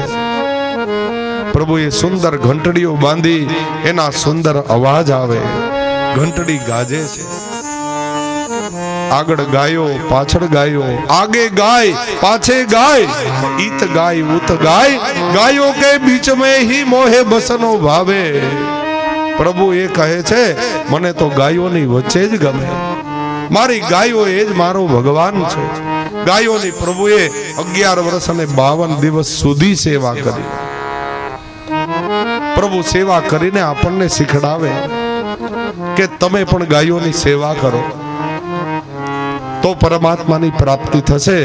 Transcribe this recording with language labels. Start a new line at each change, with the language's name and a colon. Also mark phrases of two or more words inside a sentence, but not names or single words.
Gujarati: પ્રભુએ સુંદર ઘંટડીઓ બાંધી, એના સુંદર અવાજ આવે, ઘંટડી ગાજે છે. આગળ ગાયો, પાછળ ગાયો,
Hindi: आगे गाय पाछे गाय, इत गाय उत गाय, गायो के बीच में ही मोहे बसनो भावे.
Gujarati: પ્રભુ એ કહે છે મને તો ગાયોની વચ્ચે જ ગમે. મારી ગાયો એ જ મારો ભગવાન છે. ગાયોની પ્રભુએ 11 વર્ષ અને 52 દિવસ સુધી સેવા કરી. પ્રભુ સેવા કરીને આપણને શીખડાવે કે તમે પણ ગાયોની સેવા કરો તો પરમાત્માની પ્રાપ્તિ થશે.